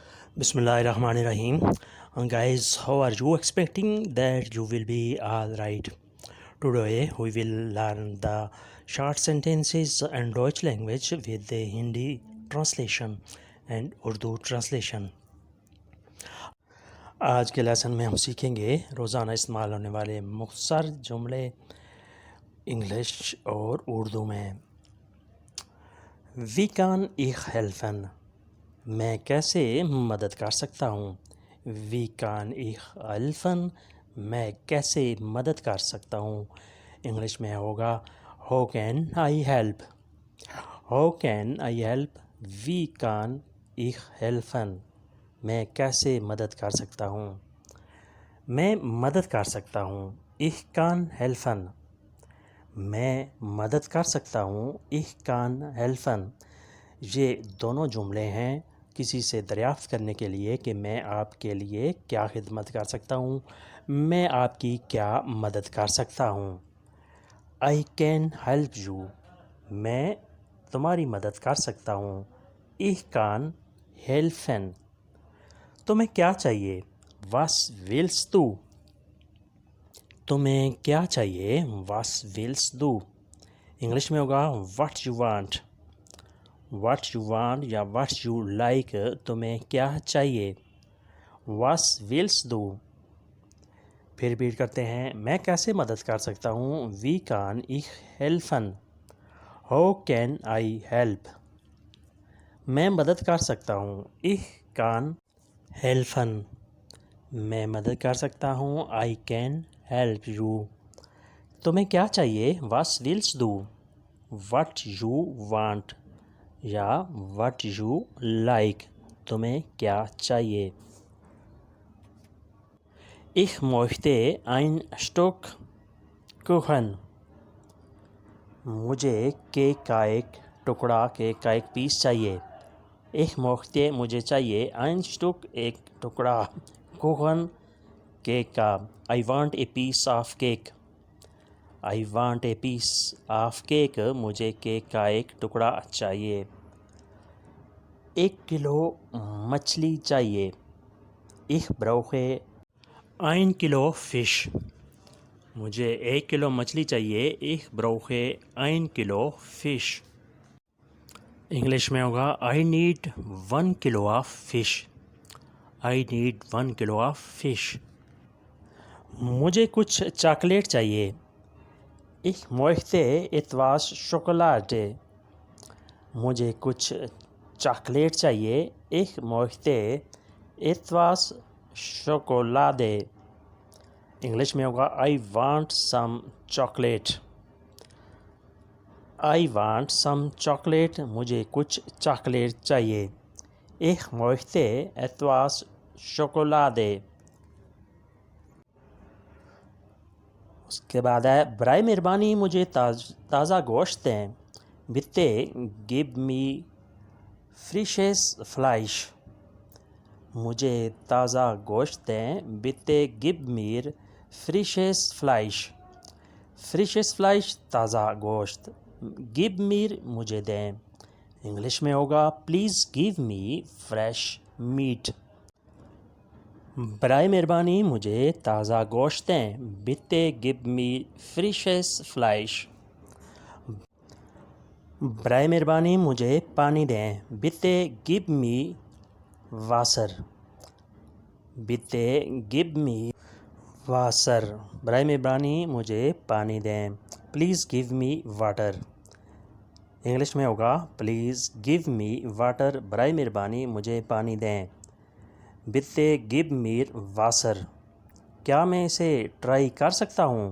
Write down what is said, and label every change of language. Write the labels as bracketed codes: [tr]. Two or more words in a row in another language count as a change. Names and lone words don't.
[ar] Bismillahirrahmanirrahim. [en] Guys, how are you? Expecting that you will be all right. Today we will learn the short sentences and Deutsch language with the Hindi translation and Urdu translation. [ur] آج کے لیسن میں ہم سیکھیں گے روزانہ استعمال ہونے والے مختصر جملے انگلش اور اردو میں. [de] Wie kann ich helfen? [ur] میں کیسے مدد کر سکتا ہوں. [de] Wie kann ich helfen? [ur] میں کیسے مدد کر سکتا ہوں. انگلش میں ہوگا [en] How can I help? How can I help? [de] Wie kann ich helfen? [ur] میں کیسے مدد کر سکتا ہوں. میں مدد کر سکتا ہوں. [de] Ich kann helfen. [ur] میں مدد کر سکتا ہوں. [de] Ich kann helfen. [ur] یہ دونوں جملے ہیں کسی سے دریافت کرنے کے لیے کہ میں آپ کے لیے کیا خدمت کر سکتا ہوں, میں آپ کی کیا مدد کر سکتا ہوں. [en] I can help you. [ur] میں تمہاری مدد کر سکتا ہوں. [de] Ich kann helfen. [ur] تمہیں کیا چاہیے. [de] Was willst du? [ur] تمہیں کیا چاہیے. [de] Was willst du? [ur] انگلش میں ہوگا [en] What you want. What you want یا what you like. [ur] تمہیں کیا چاہیے. [de] Was willst du? [ur] پھر ریپیٹ کرتے ہیں. میں کیسے مدد کر سکتا ہوں. [de] Wie kann ich helfen? [en] How can I help? [ur] میں مدد کر سکتا ہوں. [de] Ich kann helfen. [ur] میں مدد کر سکتا ہوں. [en] I can help you. [ur] تمہیں کیا چاہیے. [de] Was willst du? [en] What you want یا what you like. [ur] تمہیں کیا چاہیے. [de] Ich möchte ein Stück Kuchen. [ur] مجھے کیک کا ایک ٹکڑا, کیک کا ایک پیس چاہیے. [de] Ich möchte [ur] مجھے چاہیے. [de] ein Stück [ur] ایک ٹکڑا. Kuchen کیک کا. [en] I want a piece of cake. I want a piece of cake. [ur] مجھے کیک کا ایک ٹکڑا چاہیے. 1 کلو مچھلی چاہیے. [de] Ich brauche 1 [ur] کلو فش. مجھے 1 کلو مچھلی چاہیے. [de] Ich brauche 1 [ur] کلو فش. انگلش میں ہوگا [en] I need 1 کلو of fish. I need 1 کلو of fish. [ur] مجھے کچھ چاکلیٹ چاہیے. [de] Ich möchte etwas Schokolade. [ur] مجھے کچھ چاکلیٹ چاہیے. [de] Ich möchte etwas Schokolade. [ur] انگلش میں ہوگا [en] I want some chocolate. I want some chocolate. [ur] مجھے کچھ چاکلیٹ چاہیے. [de] Ich möchte etwas Schokolade. [ur] اس کے بعد ہے برائے مہربانی مجھے تازہ گوشت دیں. [de] Bitte gib me frisches Fleisch. [ur] مجھے تازہ گوشت دیں. [de] Bitte gib mir frisches Fleisch. Frisches Fleisch [ur] تازہ گوشت. [en] Give me [ur] مجھے دیں. انگلش میں ہوگا [en] Please give me fresh meat. [ur] برائے مہربانی مجھے تازہ گوشت دیں. [de] Bitte gib me frisches Fleisch. [ur] برائے مہربانی مجھے پانی دیں. [de] Bitte gib me Wasser. Bitte gib me Wasser. [ur] برائے مہربانی مجھے پانی دیں. [en] Please give me water. [ur] انگلش میں ہوگا [en] Please give me water. [ur] برائے مہربانی مجھے پانی دیں. [de] Bitte gib mir Wasser. [ur] کیا میں اسے ٹرائی کر سکتا ہوں.